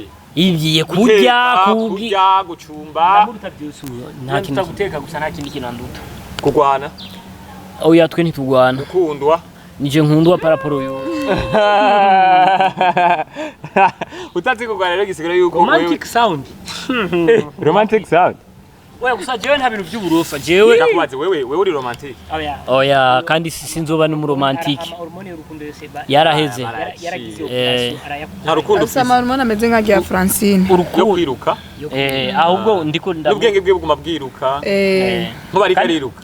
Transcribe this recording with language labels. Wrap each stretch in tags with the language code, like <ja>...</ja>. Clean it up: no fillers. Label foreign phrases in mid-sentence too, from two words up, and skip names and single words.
<rn>ibiye kurya gucumba ndamuruta byose nta kintu guteka gusa nta kindi kinanduta kugwana oya twe ntitugwana ukundwa nije nkundwa paraporo yo utazi kugwana rero gisigara yuko</rn> <en>romantic sound romantic sound</en> <rn>wewe gusa jewe nta bintu by'uburofa jewe ndakubaze wewe uri romantic oya kandi sinzoba no romantike yaraheze nta rukundo usama hormone ameze nka ya Francine yo kwiruka ahubwo ndiko ubwenge bwe buguma bwiruka ntubari kariruka</rn>